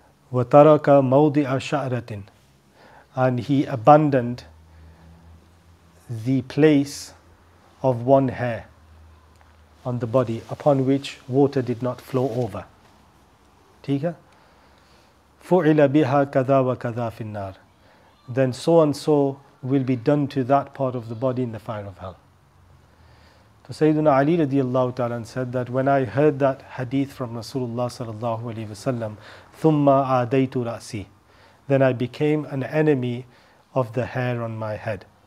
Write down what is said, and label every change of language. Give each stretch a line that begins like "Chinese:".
Arabic: wa taraka mawdi'a sha'ratin,
English: and he abandoned the place of one hair on the body upon which water did not flow over. Tika?
Arabic: فُعِلَ بِهَا كَذَا وَكَذَا فِي النَّارِ.
English: Then so and so will be done to that part of the body in the fire of hell. So Sayyidina Ali radiallahu ta'ala said that when I heard that hadith from Rasulullah sallallahu alayhi wasallam,
Arabic: ثُمَّ عَادَيْتُ رَأْسِي,
English: then I became an enemy of the hair on my head.